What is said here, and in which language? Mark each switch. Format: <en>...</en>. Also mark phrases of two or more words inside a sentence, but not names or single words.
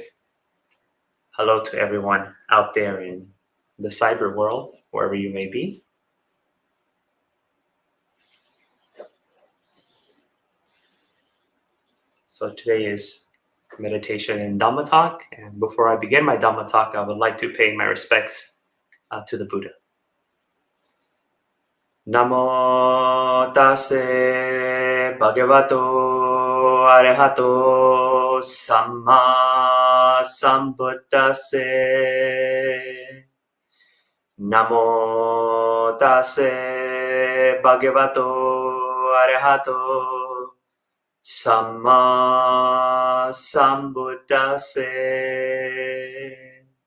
<en>Hello to everyone out there in the cyber world, wherever you may be. So today is meditation and Dhamma talk. And before I begin my Dhamma talk, I would like to pay my respects to the Buddha.</en> <pi>Namo tase bhagavato arahato samma sambuddhase. Namo tase bhagavato arahato samma sambuddhase.</pi>